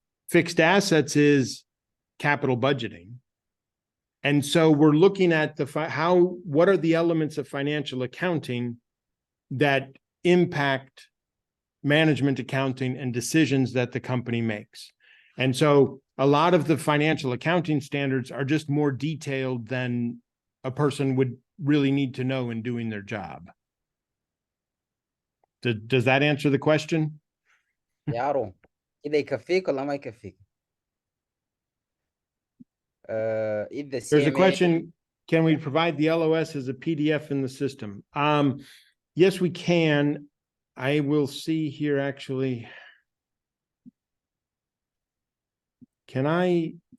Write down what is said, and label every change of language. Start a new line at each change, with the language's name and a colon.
English: Fixed assets is capital budgeting. And so we're looking at what are the elements of financial accounting that impact management accounting and decisions that the company makes. And so a lot of the financial accounting standards are just more detailed than a person would really need to know in doing their job. Does that answer the question?
Arabic: يارو كده يكفيك ولا ما يكفيك؟
English: If the There's a CMA, question, can we provide the LOS as a PDF in the system? Yes, we can. I will see here actually. Can I?